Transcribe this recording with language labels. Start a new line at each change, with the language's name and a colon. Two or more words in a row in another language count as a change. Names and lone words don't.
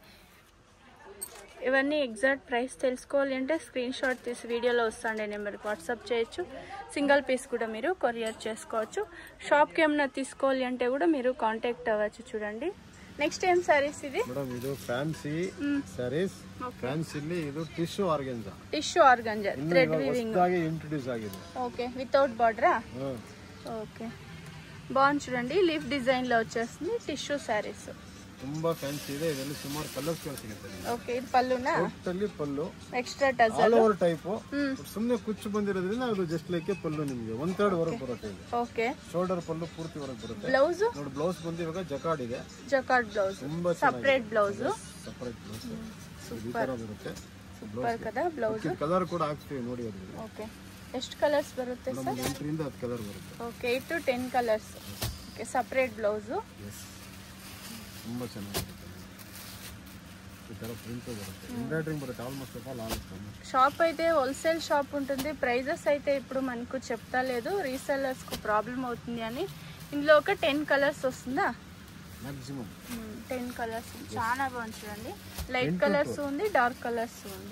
Telugu: ఇవన్నీ
English: exact price
Telugu: తెలుసుకోవాలి అంటే
English: screen shot
Telugu: తీసి వీడియోలో వస్తుండే నెంబర్కి వాట్సాప్ చేయొచ్చు.
English: single piece
Telugu: కూడా మీరు కొరియర్ చేసుకోవచ్చు. షాప్కి ఏమైనా తీసుకోవాలి అంటే కూడా మీరు కాంటాక్ట్ అవ్వచ్చు. చూడండి. నెక్స్ట్ ఏం సారీస్ ఇది? మేడం ఇది
English: fancy sarees.
Kannada: ಫ್ಯಾನ್ಸಿಲಿ ಇದು
English: tissue organza. tissue organza thread weaving
Kannada: ಆಗಿ ಇಂಟ್ರೊಡ್ಯೂಸ್ ಆಗಿದೆ.
Telugu: ఓకే.
English: without bordera?
Telugu: ఓకే. బాగుంది చూడండి.
English: leaf design
Telugu: లో వచ్చేస్తుంది.
English: tissue sarees
Kannada: ತುಂಬಾ ಫ್ಯಾನ್ಸಿ ಇದೆ. ಇದರಲ್ಲಿ ಸುಮಾರು ಕಲರ್ಸ್ ಸಿಗುತ್ತೆ. ಓಕೆ. ಇದು ಪಲ್ಲುನಾ? ಟೋಟಲಿ ಪಲ್ಲು.
English: extra tassel all over type.
Kannada: ಸುಮ್ಮನೆ ಕುಚ್ಚು ಬಂದಿರೋದ್ರಿಂದ ಅದು
English: just like
Kannada: ಪಲ್ಲು ನಿಮಗೆ 1/3 ವರೆಗೆ ಬರುತ್ತೆ. ಓಕೆ. ಶೋಲ್ಡರ್ ಪಲ್ಲು ಪೂರ್ತಿ ವರೆಗೆ ಬರುತ್ತೆ. ಬ್ಲೌಸ್ ನೋಡಿ, ಬ್ಲೌಸ್ ಬಂದು ಇವಾಗ ಜಕಾರ್ಡ್ ಇದೆ.
English: jacquard blouse. separate blouse. separate blouse.
Kannada: ಸೂಪರ್ ಬರುತ್ತೆ. ಸೂಪರ್ ಕದ ಬ್ಲೌಸ್. ಕಲರ್ ಕೂಡ ಹಾಕ್ತೀವಿ ನೋಡಿ ಅದರಲ್ಲಿ. ಓಕೆ. ಎಷ್ಟು ಕಲರ್ಸ್ ಬರುತ್ತೆ ಸರ್? 8 ರಿಂದ 10 ಕಲರ್ ಬರುತ್ತೆ. ಓಕೆ. 8 to 10 ಕಲರ್ಸ್. ಓಕೆ.
English: separate blouse.
Kannada: ತುಂಬಾ ಚೆನ್ನಾಗಿದೆ. ಈ ತರ ಪ್ರಿಂಟ್ ಬರುತ್ತೆ.
English: embroidering బರುತ್ತೆ. almost all
Telugu: షాప్ అయితే
English: wholesale shop
Telugu: ఉంటుంది. ప్రైజెస్ అయితే ఇప్పుడు మనకు చెప్తా లేదు. రీసెల్లర్స్ కు ప్రాబ్లం అవుతుంది అని. ఇందులో ఒక 10 కలర్స్ వస్తుందా? మాక్సిమం 10 కలర్స్. చాలా బాగుంది చూడండి.
English: light colours
Telugu: ఉంది,
English: dark colours
Telugu: ఉంది.